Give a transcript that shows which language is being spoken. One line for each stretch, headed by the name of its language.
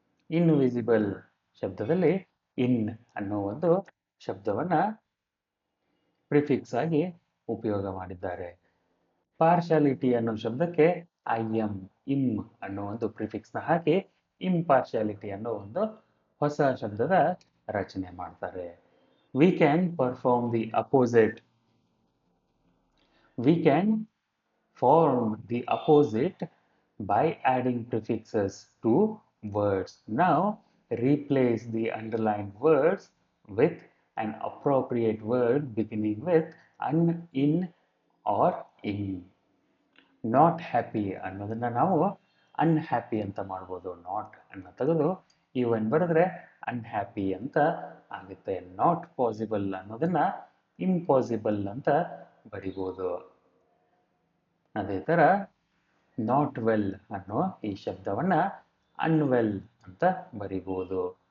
Kannada: Invisible ಶಬ್ದದಲ್ಲಿ ಇನ್ ಅನ್ನೋ ಒಂದು ಶಬ್ದವನ್ನ prefix ಆಗಿ ಉಪಯೋಗ ಮಾಡಿದ್ದಾರೆ. ಪಾರ್ಶಾಲಿಟಿ ಅನ್ನೋ ಶಬ್ದಕ್ಕೆ ಇಮ್ ಅನ್ನೋ ಒಂದು ಪ್ರಿಫಿಕ್ಸ್ ನ ಹಾಕಿ ಇಂಪಾರ್ಶಾಲಿಟಿ ಅನ್ನೋ ಒಂದು ಹೊಸ ಶಬ್ದದ ರಚನೆ ಮಾಡ್ತಾರೆ.
English: We can perform the opposite. We can form the opposite by adding prefixes to words. Now replace the underlined words with an appropriate word beginning with un, in or in. Not happy
Kannada: ಅನ್ನೋದನ್ನ ನಾವು unhappy ಅಂತ ಮಾಡ್ಬೋದು. Not ಅನ್ನ ತೆಗೆದು ಇವನ್ ಬರೆದ್ರೆ unhappy ಅಂತ ಆಗುತ್ತೆ. Not possible ಅನ್ನೋದನ್ನ ಇಂಪಾಸಿಬಲ್ ಅಂತ ಬರಿಬೋದು. ಅದೇ ಥರ ನಾಟ್ ವೆಲ್ ಅನ್ನೋ ಈ ಶಬ್ದವನ್ನ ಅನ್ವೆಲ್ ಅಂತ ಬರಿಬೋದು.